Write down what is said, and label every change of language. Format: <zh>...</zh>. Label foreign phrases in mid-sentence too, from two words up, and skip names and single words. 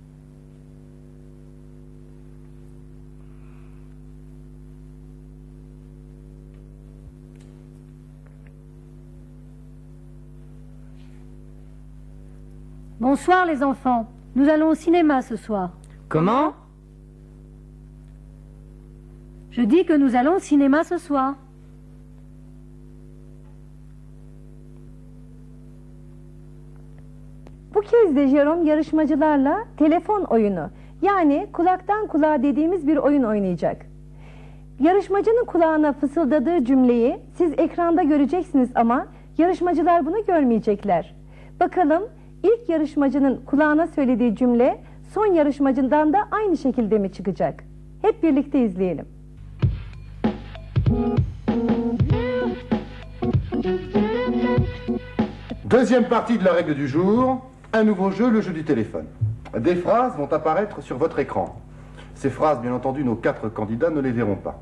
<fr>Bonsoir les enfants. Nous allons au cinéma ce soir. Comment? Je dis que nous allons au cinéma ce soir.</fr> <tr>Bu kez de Jerome yarışmacılarla telefon oyunu, yani kulaktan kulağa dediğimiz bir oyun oynayacak. Yarışmacının kulağına fısıldadığı cümleyi siz ekranda göreceksiniz ama yarışmacılar bunu görmeyecekler. Bakalım ilk yarışmacının kulağına söylediği cümle son yarışmacından da aynı şekilde mi çıkacak? Hep birlikte izleyelim.</tr> <fr>Deuxième partie de la règle du jour, un nouveau jeu, le jeu du téléphone. Des phrases vont apparaître sur votre écran. Ces phrases, bien entendu, nos 4 candidats ne les verront pas.</fr>